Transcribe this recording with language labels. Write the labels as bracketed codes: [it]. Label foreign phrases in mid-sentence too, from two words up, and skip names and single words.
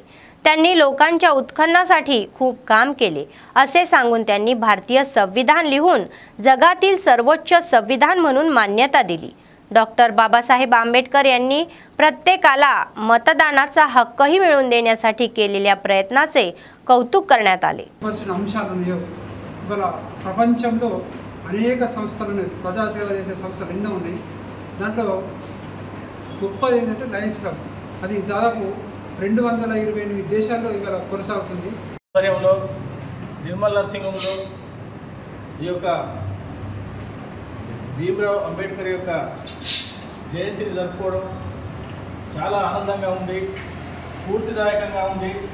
[mr] त्यांनी लोकांच्या उत्खननासाठी खूप काम केले असे सांगून त्यांनी भारतीय संविधान लिहून जगातील सर्वोच्च संविधान म्हणून मान्यता दिली. डॉक्टर बाबासाहेब आंबेडकर यांनी प्रत्येकाला मतदानाचा हक्कही मिळवून देण्यासाठी केलेल्या प्रयत्नाचे कौतुक करण्यात आले. [te] అంశాలను ఇవాళ ప్రపంచంలో అనేక సంస్థలు ఉన్నాయి, ప్రజాసేవ చేసే సంస్థలు ఎన్నో ఉన్నాయి. దాంట్లో గొప్పది ఏంటంటే లయన్స్ క్లబ్. అది దాదాపు 228 దేశాల్లో ఇవాళ కొనసాగుతుంది. ఆధ్వర్యంలో నిర్మల్ నర్సింహంలో ఈ యొక్క భీమ్రావ్ అంబేద్కర్ యొక్క జయంతిని జరుపుకోవడం చాలా ఆనందంగా ఉంది, స్ఫూర్తిదాయకంగా ఉంది.